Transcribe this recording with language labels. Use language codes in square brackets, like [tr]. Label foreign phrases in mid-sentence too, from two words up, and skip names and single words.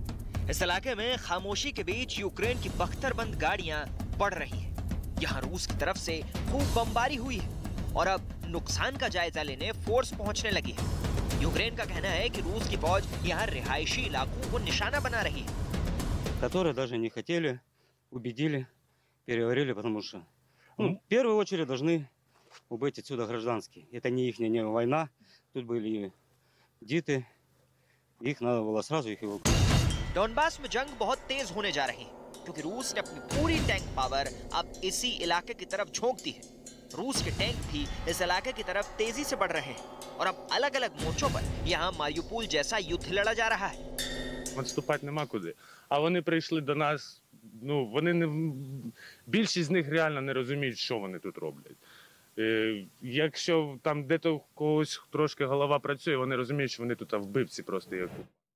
[hi] इस इलाके में खामोशी के बीच यूक्रेन की बख्तरबंद गाड़ियां बढ़ रही हैं। यहाँ रूस की तरफ से खूब बमबारी हुई है और अब नुकसान का जायजा लेने फोर्स पहुंचने लगी है। यूक्रेन का कहना है कि रूस की फौज यहाँ रिहायशी इलाकों को निशाना बना रही है, [ru] которые даже не хотели, убедили, переговорили, потому что, в первую очередь должны убыть отсюда гражданские. Это не их не война, тут были дети, их надо было сразу их эвакуировать. [hi] डॉनबास में जंग बहुत तेज होने जा रही है क्योंकि रूस ने अपनी पूरी [en] tank power [hi] अब इसी इलाके की तरफ झोंक दी है। रूस के टैंक भी इस इलाके की तरफ तेजी से बढ़ रहे हैं और अब अलग-अलग मोर्चों पर यहाँ मारियुपोल जैसा युद्ध लड़ा जा रहा है। [uk] Відступати нема куди. А вони прийшли до нас, вони не... більшість з них реально не розуміють, що вони тут роблять. Якщо там де-то когось трошки голова працює, вони розуміють, що вони тут вбивці просто як.